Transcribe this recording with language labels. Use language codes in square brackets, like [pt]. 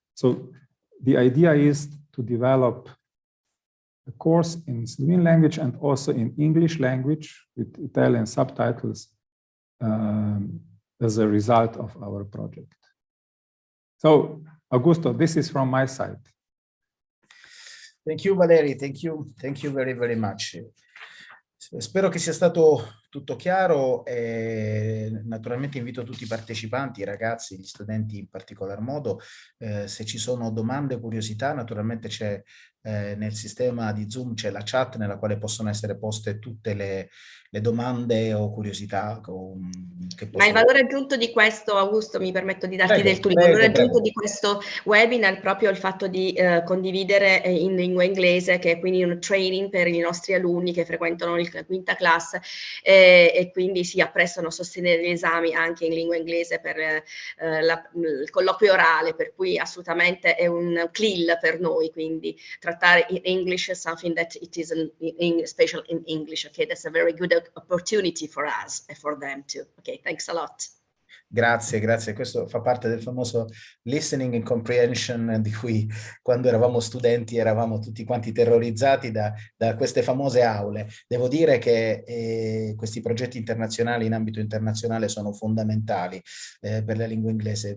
[en] So the idea is to develop a course in Slovene language and also in English language with Italian subtitles as a result of our project. So, Augusto, this is from my side. Thank you, Valerij. Thank you very, very much. [it] Spero che sia stato tutto chiaro e naturalmente invito tutti i partecipanti, i ragazzi, gli studenti in particolar modo, se ci sono domande o curiosità, naturalmente c'è nel sistema di Zoom c'è la chat nella quale possono essere poste tutte le domande o curiosità che Ma il valore aggiunto di questo, Augusto, mi permetto di darti del tuo, il valore aggiunto di questo webinar è proprio il fatto di condividere in lingua inglese, che è quindi un training per i nostri alunni che frequentano la quinta classe e quindi si apprestano a sostenere gli esami anche in lingua inglese per il colloquio orale, per cui assolutamente è un CLIL per noi, quindi trattare [en] in English is something that it is special in English. Okay, that's a very good opportunity for us and for them too. Okay, thanks a lot. [it] Grazie, grazie. Questo fa parte del famoso [en] listening and comprehension [it] di cui quando eravamo studenti eravamo tutti quanti terrorizzati da queste famose aule. Devo dire che questi progetti internazionali in ambito internazionale sono fondamentali per la lingua inglese.